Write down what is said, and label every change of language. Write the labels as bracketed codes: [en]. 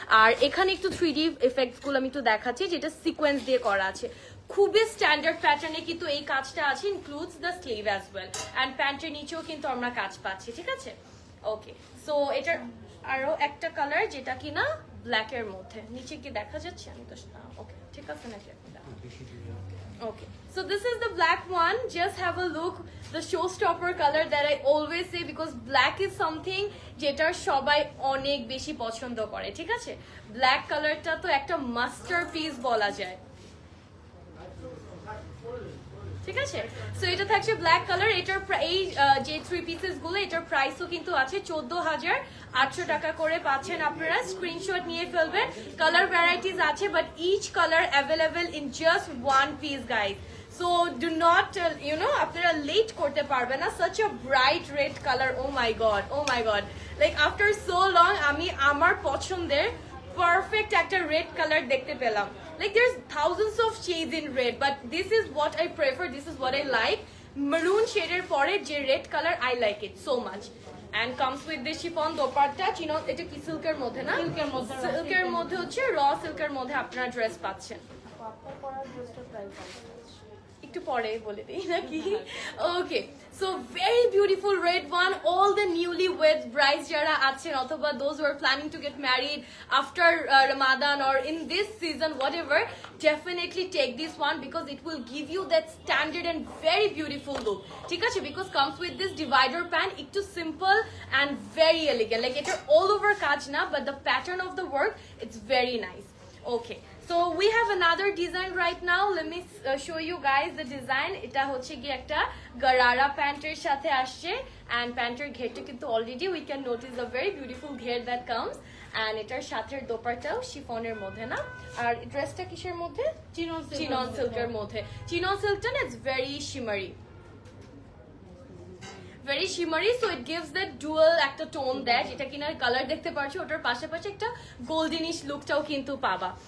[bn] আর এখানে একটু 3D effects গুলো আমি একটু দেখাচ্ছি যেটা সিকোয়েন্স দিয়ে করা আছে, খুবই স্ট্যান্ডার্ড প্যাটার্নে কিন্তু এই কাজটা আছে, [en] Includes the sleeve as well. [bn] And প্যান্টের নিচেও কিন্তু আমরা কাজ পাচ্ছি, ঠিক আছে। ওকে, সো এটার আরো একটা কালার যেটা কিনা ব্ল্যাক এর মধ্যে, নিচে কি দেখা যাচ্ছে? আমি তো ওকে, ঠিক আছে নাকি? [en] Okay, so this is the black one. Just have a look, the showstopper color that I always say, because black is something [bn] যেটা সবাই অনেক বেশি পছন্দ করে, ঠিক আছে। ব্ল্যাক কালারটা তো একটা মাস্টারপিস বলা যায়। ঠিক আছে। সো এটা থাকছে ব্ল্যাক কালার, এটার এই যে 3 পিসেস গুলো এটার প্রাইসও কিন্তু আছে 14,800 টাকা করে পাচ্ছেন আপনারা। স্ক্রিনশট নিয়ে ফেলবেন। কালার ভ্যারাইটিস আছে [en] But each colour available in just 1 piece guys. So do not [bn] আপনারা লেট করতে পারবেন না। [en] such a bright red color, oh my god like after so long [bn] আমি আমার পছন্দের [en] perfect একটা red color [bn] দেখতে পেলাম। [en] like there's thousands of shades in red but this is what I prefer, this is what I like. maroon shade [bn] এর পরে যে [en] red color I like it so much and comes with this chiffon dupatta. [bn] চিনো এটা কি সিল্কের মধ্যে না? সিল্কের মধ্যে হচ্ছে র সিল্কের মধ্যে আপনারা ড্রেস পাচ্ছেন। একটু পরে বলে দেই নাকি? ওকে, [en] So very beautiful red one. All the newly wed brides [bn] যারা আছেন অথবা [en] Those who are planning to get married after Ramadan or in this season whatever, definitely take this one because it will give you that standard and very beautiful look. [bn] ঠিক আছে, [en] because comes with this divider pant, একটু simple and very elegant. like এটা all over [bn] কাজ না [en] but the pattern of the work it's very nice. Okay, so we have another design right now. Let me show you guys the design. [bn] এটা হচ্ছে কি একটা গারারা প্যান্টের সাথে আসছে and প্যান্টের ঘেরটা কিন্তু [en] already we can notice the very beautiful [bn] ঘের [en] that comes and [bn] এটার সাথে দোপাট্টাও শিফনের মধ্যে না। আর ড্রেসটা কিসের মধ্যে? চিনন সিল্কের মধ্যে। চিনন সিল্কটা না [en] it's very shimmery, very shimmery, so it gives that dual [bn] একটা টোন দেয় যেটা কিনা কালার দেখতে পাচ্ছি ওটার পাশাপাশি একটা গোল্ডেনিশ লুকটাও কিন্তু পাবা।